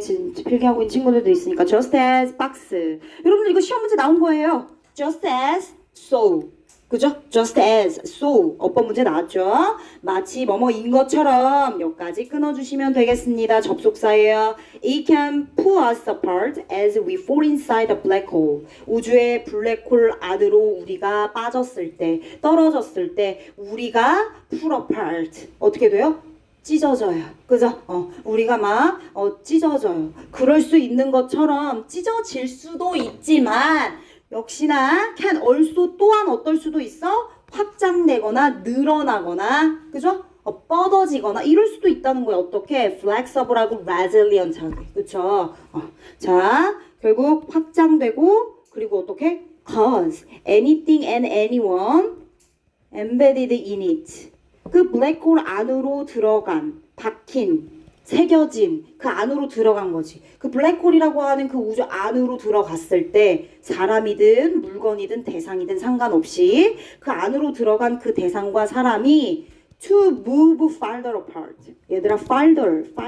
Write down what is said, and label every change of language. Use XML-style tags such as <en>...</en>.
<ko>지금 필기하고 있는 친구들도 있으니까 just as 박스. 여러분들 이거 시험 문제 나온 거예요. just as so. 그죠? just as so. 어법 문제 나왔죠? 마치 뭐뭐인 것처럼 여기까지 끊어주시면 되겠습니다. 접속사예요.</ko> <en>It can pull us apart as we fall inside a black hole.</en> <ko>우주의 블랙홀 안으로 우리가 빠졌을 때, 떨어졌을 때 우리가 pull apart. 어떻게 돼요? 찢어져요. 그죠? 우리가 막 찢어져요. 그럴 수 있는 것처럼 찢어질 수도 있지만 역시나 can also 또한 어떨 수도 있어? 확장되거나 늘어나거나 그죠? 뻗어지거나 이럴 수도 있다는 거야. 어떻게? flexible하고 resilient하게. 그쵸? 자, 결국 확장되고 그리고 어떻게?</ko> <en>cause anything and anyone embedded in it.</en> <ko>그 블랙홀 안으로 들어간, 박힌, 새겨진 그 안으로 들어간 거지. 그 블랙홀이라고 하는 그 우주 안으로 들어갔을 때 사람이든 물건이든 대상이든 상관없이 그 안으로 들어간 그 대상과 사람이</ko> <en>to move farther apart.</en> <ko>얘들아 farther.</ko>